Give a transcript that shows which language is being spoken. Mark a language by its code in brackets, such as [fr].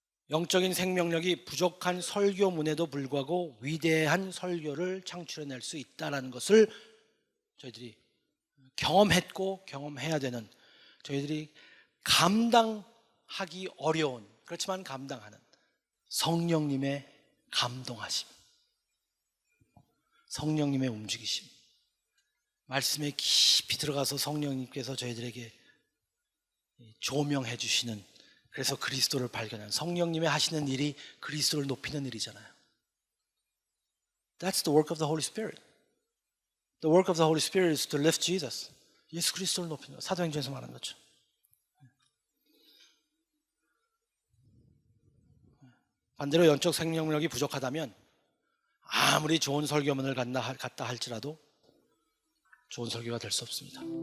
[ko] 영적인 생명력이 부족한 설교문에도 불구하고 위대한 설교를 창출해낼 수 있다는 것을 저희들이 경험했고 경험해야 되는, 저희들이 감당하기 어려운, 그렇지만 감당하는 성령님의 감동하심, 성령님의 움직이심, 말씀에 깊이 들어가서 성령님께서 저희들에게 조명해 주시는, 그래서 그리스도를 발견하는, 성령님의 하시는 일이 그리스도를 높이는 일이잖아요. [en] That's the work of the Holy Spirit. The work of the Holy Spirit is to lift Jesus. [ko] 예수 그리스도를 높이는 것, 사도행전에서 말하는 거죠. 반대로 영적 생명력이 부족하다면 아무리 좋은 설교문을 갖다 할지라도 좋은 설교가 될 수 없습니다.